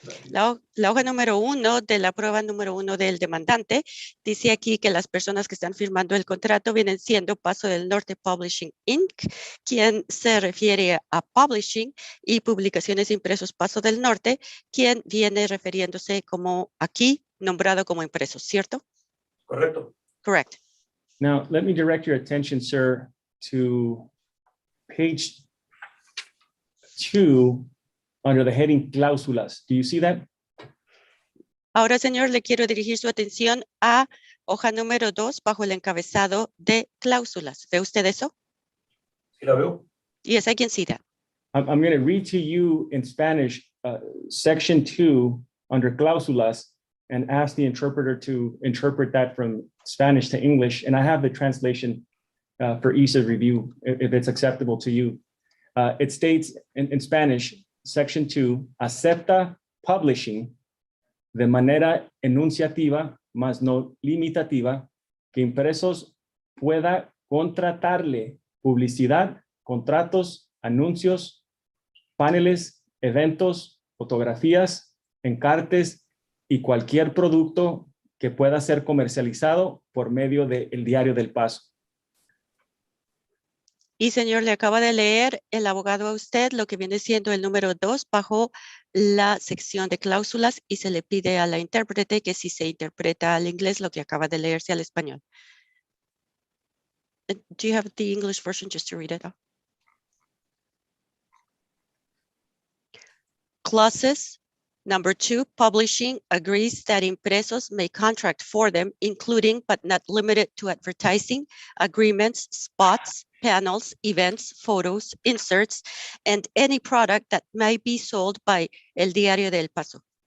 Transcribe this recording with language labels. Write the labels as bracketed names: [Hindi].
[Spanish] La hoja número 1 de la prueba número 1 del demandante dice aquí que las personas que están firmando el contrato vienen siendo Paso del Norte Publishing Inc., quien se refiere a publishing, y Publicaciones Impresos Paso del Norte, quien viene refiriéndose como aquí nombrado como impresos, ¿cierto? Correcto. [English] Correct. Now, let me direct your attention, sir, to page 2 under the heading cláusulas. Do you see that? [Spanish] Ahora, señor, le quiero dirigir su atención a hoja número 2 bajo el encabezado de cláusulas. ¿Ve usted eso? ¿Sí la veo? [English] Yes, I can see that. I'm going to read to you in Spanish, section 2 under cláusulas, and ask the interpreter to interpret that from Spanish to English. And I have the translation for ease of review, if it's acceptable to you. It states in Spanish, section 2, [Spanish] acepta publishing de manera enunciativa, mas no limitativa, que impresos pueda contratarle publicidad, contratos, anuncios, paneles, eventos, fotografías, encartes y cualquier producto que pueda ser comercializado por medio del Diario del Paso. Y señor, le acaba de leer el abogado a usted lo que viene siendo el número 2 bajo la sección de cláusulas, y se le pide a la intérprete que si se interpreta al inglés lo que acaba de leerse al español. [English] Do you have the English version just to read it? Clauses. Number 2, publishing agrees that impresos may contract for them, including but not limited to advertising, agreements, spots, panels, events, photos, inserts, and any product that may be sold by El Diario del Paso.